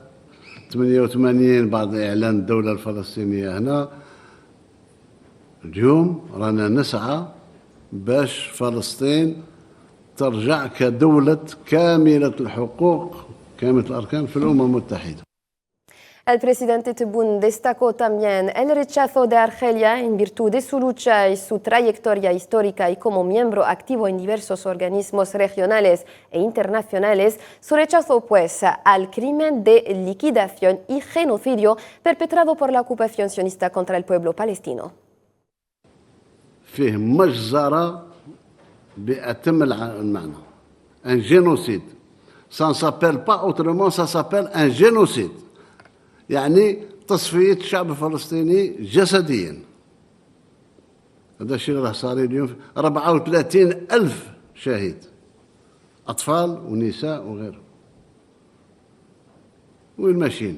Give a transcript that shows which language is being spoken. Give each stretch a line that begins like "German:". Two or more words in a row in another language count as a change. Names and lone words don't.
Arabic: 88 بعد إعلان الدولة الفلسطينية هنا. اليوم رانا نسعى باش فلسطين ترجع كدولة كاملة الحقوق كاملة الأركان في الأمم المتحدة.
Spanish: El presidente Tebboune destacó también el rechazo de Argelia en virtud de su lucha y su trayectoria histórica y como miembro activo en diversos organismos regionales e internacionales, su rechazo pues al crimen de liquidación y genocidio perpetrado por la ocupación sionista contra el pueblo palestino.
Arabic: فيه مجزرة بأتم المعنى.
French: Un génocide. Ça ne s'appelle pas autrement, ça s'appelle un génocide.
Arabic: يعني تصفية الشعب الفلسطيني جسديا. هذا الشيء اللي صار اليوم 34 ألف شهيد، أطفال ونساء وغيرهم. وين ماشيين؟